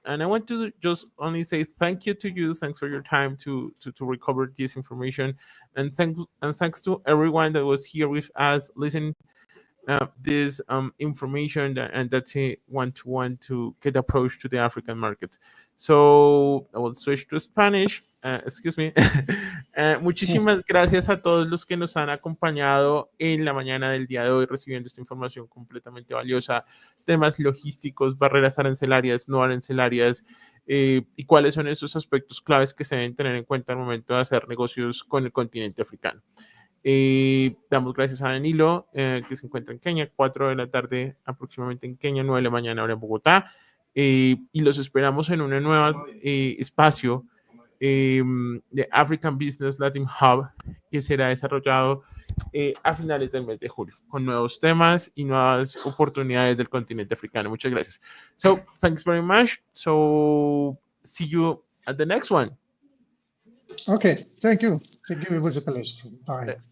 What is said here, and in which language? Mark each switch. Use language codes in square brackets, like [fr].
[en] And I want to just only say thank you to you. Thanks for your time to recover this information, and thanks to everyone that was here with us listening this information and that's a one to get approach to the African market. So I will switch to Spanish. Excuse me. [es] Muchísimas gracias a todos los que nos han acompañado en la mañana del día de hoy recibiendo esta información completamente valiosa, temas logísticos, barreras arancelarias, no arancelarias, y cuáles son esos aspectos claves que se deben tener en cuenta al momento de hacer negocios con el continente africano. Damos gracias a Danilo, que se encuentra en Kenia, 4 de la tarde aproximadamente en Kenia, 9 de la mañana ahora en Bogotá. Y los esperamos en una nueva espacio de African Business Latin Hub que será desarrollado a finales del mes de julio con nuevos temas y nuevas oportunidades del continente africano. Muchas gracias. [en] So, thanks very much. So, see you at the next one. Okay, thank you. Thank you. It was a pleasure. Bye.